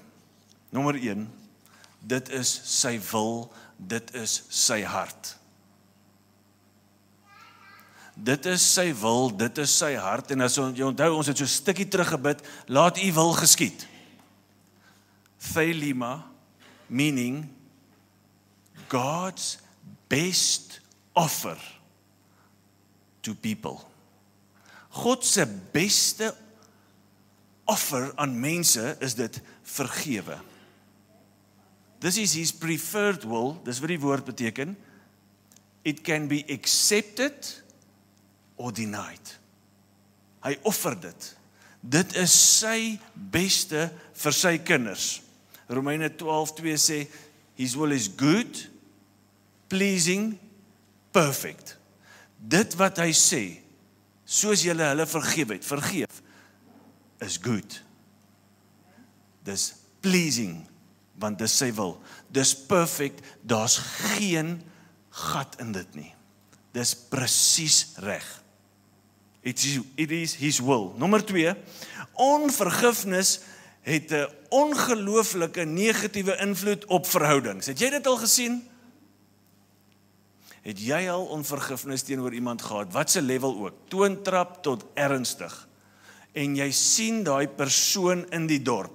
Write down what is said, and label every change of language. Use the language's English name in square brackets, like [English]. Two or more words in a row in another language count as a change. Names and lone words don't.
[Afrikaans] Nommer 1, dit is sy wil, dit is sy hart. Dit is sy wil, dit is sy hart, en as jy onthou, ons het so 'n stukkie teruggebid, laat u wil geskied. [English] Thelema, meaning God's best offer to people. [Afrikaans] God se beste offer aan mense is dit vergewe. [English] This is his preferred will, [Afrikaans] dis wat die woord beteken. [English] It can be accepted or denied. [Afrikaans] Hy offer dit. Dit is sy beste vir sy kinders. Romeine 12:2 sê, [English] his will is good, pleasing, perfect. [Afrikaans] Dit wat hy sê, soos julle hulle vergeef, is good. Dis pleasing, want dis sy wil. Dis perfect, daar's geen gat in dit nie. Dis presies reg. [English] It is his will. [Afrikaans] Nommer 2, onvergifnis het 'n ongelooflike negatiewe invloed op verhoudings. Het jy dit al gesien? Het jy al onvergifnis teenoor iemand gehad, wat se level ook, toontrap tot ernstig, en jy sien daai persoon in die dorp?